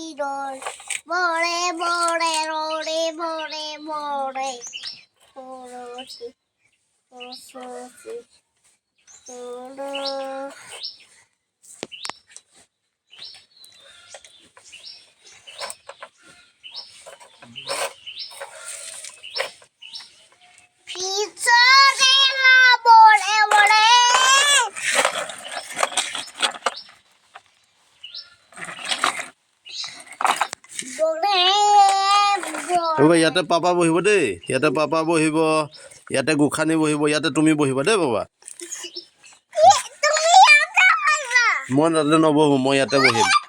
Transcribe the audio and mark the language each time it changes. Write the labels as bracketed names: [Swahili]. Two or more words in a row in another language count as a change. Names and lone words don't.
[Assamese] ror, bore, bore, rore, bore, bore, sorori, sorori, sorori. Pizza de la bore, bore. ইয়াতে পাপা বহিব দেই ইয়াতে পাপা বহিব ইয়াতে গোখানি বহিব ইয়াতে তুমি বহিবা দেই বাবা মই তাতে নবহো মই ইয়াতে বহিম